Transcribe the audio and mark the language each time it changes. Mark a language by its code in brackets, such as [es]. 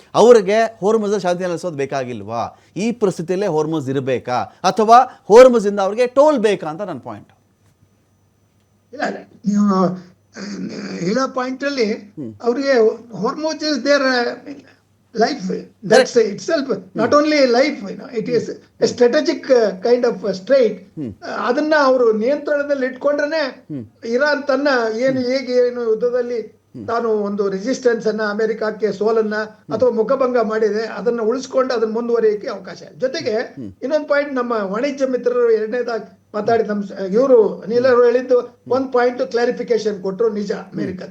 [kn] ಅವರಿಗೆ ಹೋರ್ಮುಜಲ್ಲಿ ಶಾಂತಿ ನೆಲೆಸೋದು ಬೇಕಾಗಿಲ್ವಾ? ಈ ಪರಿಸ್ಥಿತಿಯಲ್ಲೇ ಹೋರ್ಮುಜ್ ಇರಬೇಕಾ, ಅಥವಾ ಹೋರ್ಮುಜಿಂದ ಅವ್ರಿಗೆ ಟೋಲ್ ಬೇಕಾ ಅಂತ ನನ್ನ ಪಾಯಿಂಟ್. ಇಲ್ಲ, ನೀವು ಹೇಳೋ ಪಾಯಿಂಟ್ ಅಲ್ಲಿ ಅವ್ರಿಗೆ Hormuz [en] Is there life. That's itself not only life, it is a strategic kind of strait. [kn] ಅದನ್ನ ಅವರು ನಿಯಂತ್ರಣದಲ್ಲಿ ಇಟ್ಕೊಂಡ್ರೆ ಇರಾನ್ ತನ್ನ ಹೇಗೆ ಯುದ್ಧದಲ್ಲಿ ತಾನು ಒಂದು ರೆಸಿಸ್ಟೆನ್ಸ್ ಅನ್ನ, ಅಮೆರಿಕಕ್ಕೆ ಸೋಲನ್ನ ಅಥವಾ ಮುಖಭಂಗ ಮಾಡಿದೆ, ಅದನ್ನ ಉಳಿಸ್ಕೊಂಡು ಅದನ್ನ ಮುಂದುವರಿಯಕ್ಕೆ ಅವಕಾಶ. ಜೊತೆಗೆ ಇನ್ನೊಂದು ಪಾಯಿಂಟ್, ನಮ್ಮ ವಾಣಿಜ್ಯ ಮಿತ್ರರು ಎರಡನೇದಾಗಿ ಮಾತಾಡಿ ನಮ್ಮ ಇವರು ಅನಿಲ್ ಅವರು ಹೇಳಿದ್ದು ಒಂದು ಪಾಯಿಂಟ್ ಕ್ಲಾರಿಫಿಕೇಶನ್ ಕೊಟ್ಟರು, ನಿಜ ಅಮೆರಿಕ.